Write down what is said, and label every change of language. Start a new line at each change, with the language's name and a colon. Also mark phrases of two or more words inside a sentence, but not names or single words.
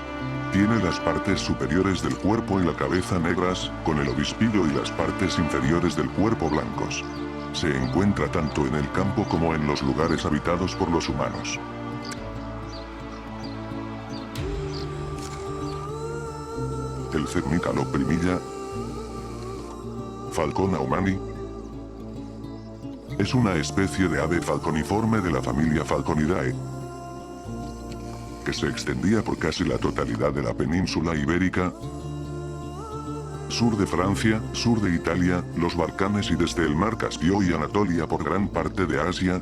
Spanish: Tiene las partes superiores del cuerpo y la cabeza negras, con el obispillo y las partes inferiores del cuerpo blancos. Se encuentra tanto en el campo como en los lugares habitados por los humanos. El cernícalo primilla, Falcona humani, es una especie de ave falconiforme de la familia Falconidae, que se extendía por casi la totalidad de la península ibérica, sur de Francia, sur de Italia, los Balcanes y desde el mar Caspio y Anatolia por gran parte de Asia.